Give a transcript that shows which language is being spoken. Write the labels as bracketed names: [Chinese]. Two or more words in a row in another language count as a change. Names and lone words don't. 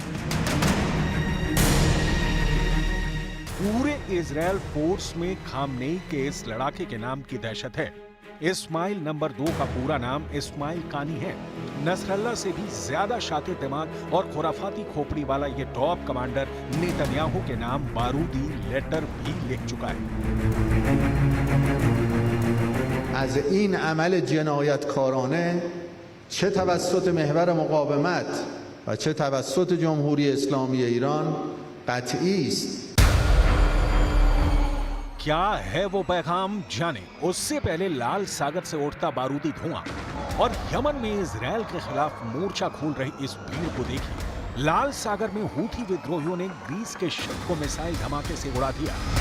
[Hindi] पूरे इजरायल फोर्स में खामनेई के इस लड़ाके के नाम की दहशत है। इस्माइल नंबर 2 का पूरा नाम इस्माइल कानी है। नसरल्लाह से भी ज्यादा शातिर दिमाग और खुराफाती खोपड़ी वाला ये [English] top commander [Hindi] नेतन्याहू के नाम बारूदी लेटर भी लिख चुका है। [Persian] از این عمل جنایتکارانه چه توسط محور مقاومت و چه توسط جمهوری اسلامی ایران قطعی است. [Hindi] क्या है वो पैगाम, जाने उससे पहले लाल सागर से उठता बारूदी धुआं और यमन में इजरायल के खिलाफ मोर्चा खोल रही इस भीड़ को देखिए। लाल सागर में हूथी विद्रोहियों ने ग्रीस के शिप को मिसाइल धमाके से उड़ा दिया।